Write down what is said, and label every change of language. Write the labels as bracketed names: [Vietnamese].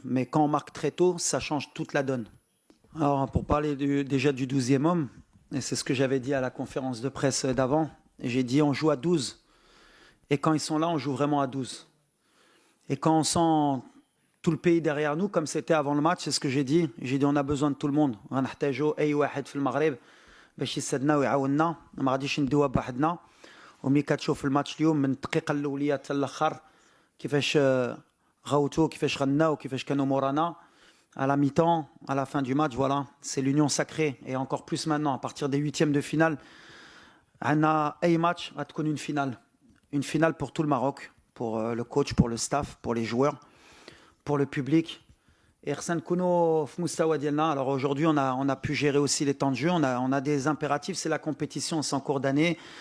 [French] Mais quand on marque très tôt, ça change toute la donne. Alors, pour parler déjà du 12e homme, et c'est ce que j'avais dit à la conférence de presse d'avant, j'ai dit on joue à 12. Et quand ils sont là, on joue vraiment à 12. Et quand on sent tout le pays derrière nous, comme c'était avant le match, c'est ce que j'ai dit. J'ai dit on a besoin de tout le monde. [Arabic] غنحتاجوا اي واحد في المغرب باش يسدنا ويعاوننا. ما غاديش ندوها بوحدنا. وملي كتشوف الماتش اليوم من الدقيقه الاوليه حتى الاخر كيفاش غوتوا, كيفاش غناو, كيفاش كانوا مورانا. [French] À la mi-temps, à la fin du match, voilà, c'est l'union sacrée. Et encore plus maintenant, à partir des huitièmes de finale, on a un match à être une finale. Une finale pour tout le Maroc, pour le coach, pour le staff, pour les joueurs, pour le public. Et alors aujourd'hui, on a pu gérer aussi les temps de jeu. On a des impératifs, c'est la compétition, c'est en cours d'année.